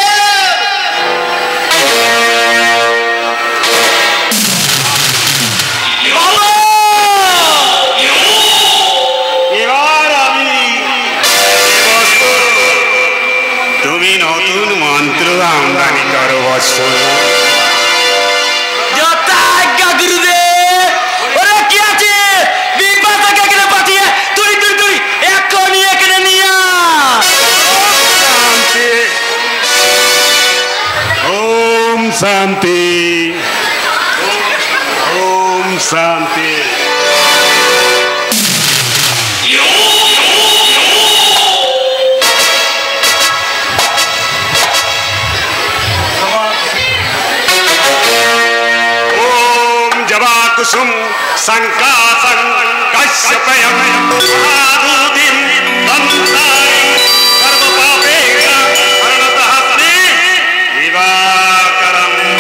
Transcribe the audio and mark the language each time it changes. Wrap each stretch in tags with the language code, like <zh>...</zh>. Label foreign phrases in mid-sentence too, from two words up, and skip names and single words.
<bn>এবার আমি বৎস, তুমি নতুন মন্ত্র আমদানি করো বৎস। যথা আজ্ঞা গুরুদেব। ওরে কি আছে বিপাশাকে এখানে পাঠিয়ে তুই তুই তুই এক্ষুনি এখানে নিয়ে</bn> <sa>শান্তি। ওম শান্তি, ওম শান্তি। ओम जवाकुसुम संकासं कश्यपयं महादूतिं दन्तारि सर्वपापेभ्यः प्रणतहस्ते दिवाकरम्।</sa>